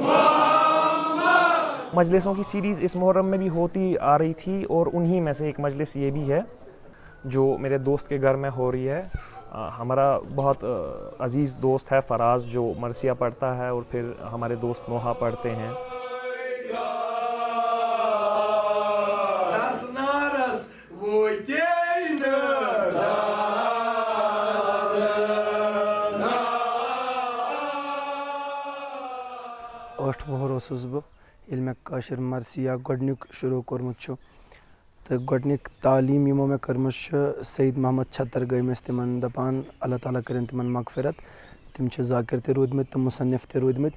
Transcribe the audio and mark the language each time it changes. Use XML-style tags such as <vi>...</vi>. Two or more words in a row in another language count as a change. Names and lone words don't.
<ur>مجلسوں کی سیریز اس محرم میں بھی ہوتی آ رہی تھی، اور انہی میں سے ایک مجلس یہ بھی ہے جو میرے دوست کے گھر میں ہو رہی ہے۔ ہمارا بہت عزیز دوست ہے فراز، جو مرثیہ پڑھتا ہے، اور پھر ہمارے دوست نوحہ پڑھتے ہیں۔</ur> <ks>ٲٹھ وُہُر اوسُس بہٕ ییٚلہِ مےٚ کٲشِر مرثیہ گۄڈنیُک شروع کوٚرمُت چھُ، تہٕ گۄڈنِک تعلیٖم یِمو مےٚ کٔرمٕژ چھِ سعید محمد چھتر گٔمۍ ٲسۍ تِمن دپان، اللہ تعالیٰ کٔرِنۍ تِمن مغفرت، تِم چھِ ذاکر تہِ روٗدمٕتۍ تہٕ مُصنِف تہِ روٗدمٕتۍ۔</ks>